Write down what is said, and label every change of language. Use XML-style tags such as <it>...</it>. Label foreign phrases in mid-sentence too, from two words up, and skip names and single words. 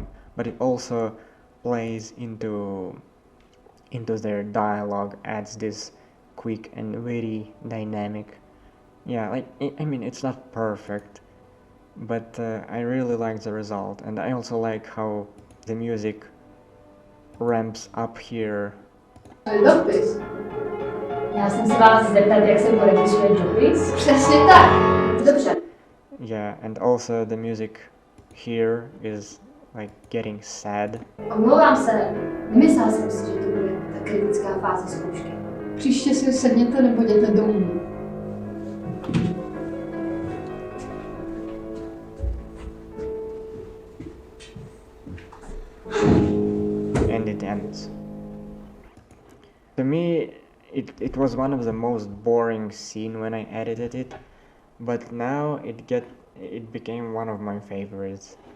<en>But it also plays into their dialogue, adds this quick and very dynamic. Yeah, like I mean, it's not perfect, but I really like the result, and I also like how the music ramps up here.</en> <cs>Dopis. Já jsem se vás zeptat, jak se podepisuje dopis. Přesně tak. Dobře.</cs> <en>Yeah, and also the music here is like getting sad.</en> <cs>Omlouvám se, nemyslela jsem si, že to bude ta kritická fáze zkoušky. Příště si sedněte nebo jděte domů.</cs> <en>And it ends. To me, it was one of the most boring scene when I edited it, but now it became one of my favorites.</en>